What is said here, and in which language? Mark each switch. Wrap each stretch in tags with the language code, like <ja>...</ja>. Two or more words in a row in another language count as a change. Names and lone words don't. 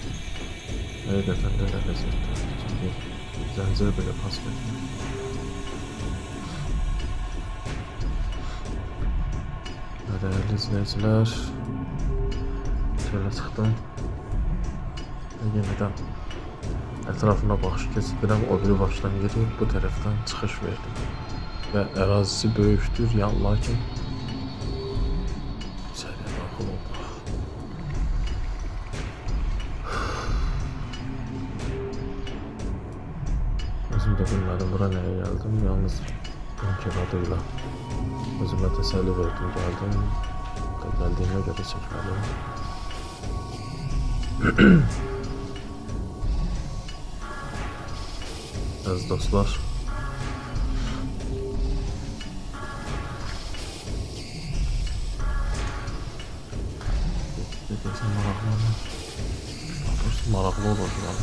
<az>Həqiqətən də ləzzətli. Çünki zəncir belə pas verir.</az> <tr>değerli izleyiciler, şöyle çıktım. Yeniden etrafına bakış keçirdim. O biri baştan girip bu taraftan çıkış verdim. Ve arazisi böyüktür ya, lakin içeriye daxil oldu.</tr> <az>Özüm de bilmədim bura nəyə gəldim. Yalnız bunun adıyla özümə təsəlli verdim, gəldim. Gəldiyimə görə çəkməliyim. Əziz dostlar, maraqlı olur buranı.</az>